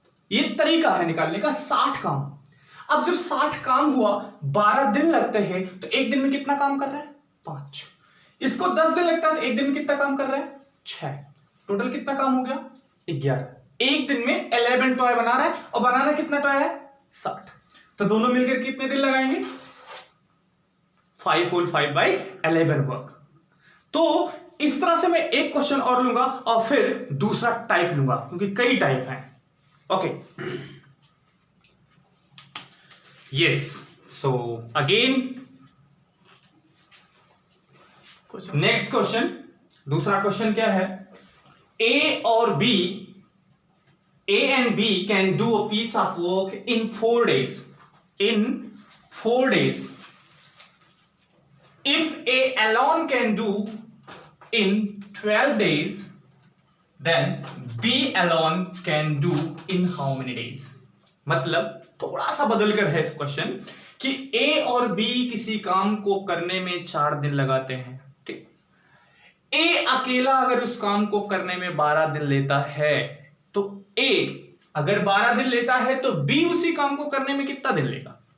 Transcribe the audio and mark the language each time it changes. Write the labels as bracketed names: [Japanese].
[Hindi] ये तरीका है निकालने का, 60 काम। अब जब 60 काम हुआ, 12 दिन लगते हैं, तो एक दिन में कितना काम कर रहा है? 5। इसको 10 दिन लगता है तो एक दिन में कितना काम कर रहा है? 6। टोटल कितना काम हो गया? 11। एक दिन में 11 टॉय बना रहा है और बनाना कितना टॉय है? 60। तो दोनों मिलकर कितने दिन लगाएंगे? [English] 5 whole 5 by 11 work. [Hindi] तो इस तरह से मैं एक क्वेश्चन और लूंगा और फिर दूसरा टाइप लूंगा, क्योंकि कई टाइप हैं। Okay, [English] yes. So again, [Hindi] next question, दूसरा क्वेश्चन क्या है? ए और B, [English] A and B can do a piece of work in 4 days. In 4 days. If A alone can do in 12 days, then B alone can do in how many days? [Hindi] मतलब थोड़ा सा बदल कर है इस क्वेश्चन कि A और B किसी काम को करने में 4 दिन लगाते हैं, ठीक? A अकेला अगर उस काम को करने में 12 दिन लेता है, तो A अगर 12 दिन लेता है तो B उसी काम को करने में कितना दिन लेगा?